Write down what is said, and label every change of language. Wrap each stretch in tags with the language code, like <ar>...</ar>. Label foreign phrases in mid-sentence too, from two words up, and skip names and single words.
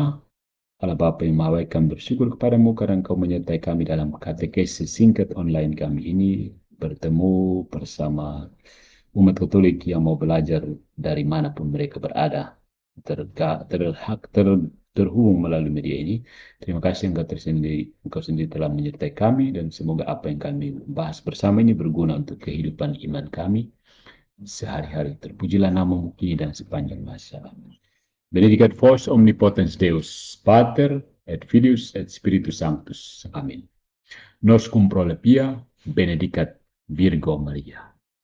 <id>Allah Bapa yang Maha Baik, kami bersyukur kepadamu karena Engkau menyertai kami dalam katekesi singkat online kami ini, bertemu bersama umat Katolik yang mau belajar dari manapun mereka berada, terhubung melalui media ini. Terima kasih Engkau sendiri telah menyertai kami, dan semoga apa yang kami bahas bersama ini berguna untuk kehidupan iman kami sehari-hari. Terpujilah namamu kini dan sepanjang masa.</id> <la>Benedicat vos omnipotens Deus, Pater et Filius et Spiritus Sanctus.</la> <id>Amin.</id> <la>Nos cum prolepia, benedicat Virgo Maria.</la>